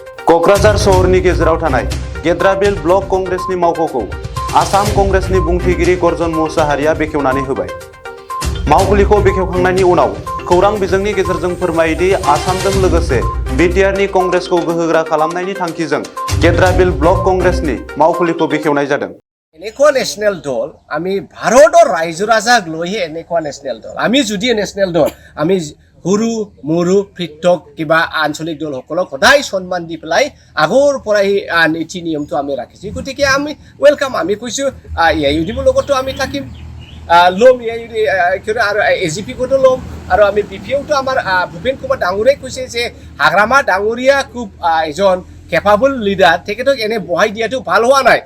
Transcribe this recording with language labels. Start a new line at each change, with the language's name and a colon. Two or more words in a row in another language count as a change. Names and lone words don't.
Bodo: क'क्राझार सहरनि गेजेराव थानाय गेद्राबिल ब्लक कंग्रेसनि मावख'खौ आसाम कंग्रेसनि बुंथिगिरि गर्जन मुसाहारिया बेखेवनानै होबाय। मावखुलिखौ बेखेवखांनायनि उनाव खौरां बिजोंनि गेजेरजों फोरमायोदि आसामजों लोगोसे बिटिआरनि कंग्रेसखौ गोहोगोरा खालामनायनि थांखिजों गेद्राबिल ब्लक कंग्रेसनि मावखुलिखौ बेखेवनाय जादों।
Assamese: এনেকুৱা ন্যাশনাল দল আমি ভাৰতৰ ৰাইজ ৰাজাক লৈহে এনেকুৱা ন্যাশনাল দল আমি যদি ন্যাশনাল দল আমি সৰু মৰু পৃথক কিবা আঞ্চলিক দলসকলক সদায় সন্মান দি পেলাই আগৰ পৰাই নীতি নিয়মটো আমি ৰাখিছো। গতিকে আমি ওয়েলকাম আমি কৈছো ইউডিবৰ লগতো আমি থাকিম লম আৰু এজিপি কতো লম আৰু আমি বিপিওটো আমাৰ ভূপেন কুমাৰ ডাঙৰীয়াই কৈছে যে হাগ্ৰামা ডাঙৰীয়া খুব এজন
English: capable leader
Assamese: তেখেতক এনে বহাই দিয়াটো ভাল হোৱা নাই।